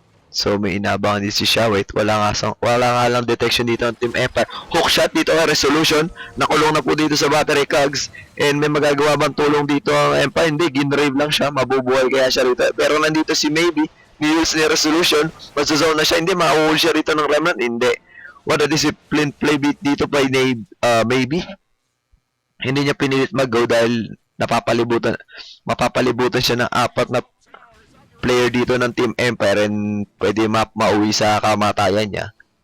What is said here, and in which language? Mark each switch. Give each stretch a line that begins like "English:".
Filipino: So may inabangan din si Shawit. Wala nga lang detection dito ng Team Empire. Hookshot dito ang Resolution. Nakulong na po dito sa battery cogs. And may magagawa bang tulong dito ang Empire? Hindi, ginrave lang siya. Mabubuhay kaya siya rito. Pero nandito si Maybe. Ni-use ni Resolution. Magsazone na siya. Hindi, makakuhul siya rito ng Remnant. Hindi.
English: What a disciplined play beat dito by Maybe.
Filipino: Hindi niya pinilit mag-go dahil mapapalibutan siya ng apat na player dito ng Team Empire and pwede mauwi sa kamatayan niya.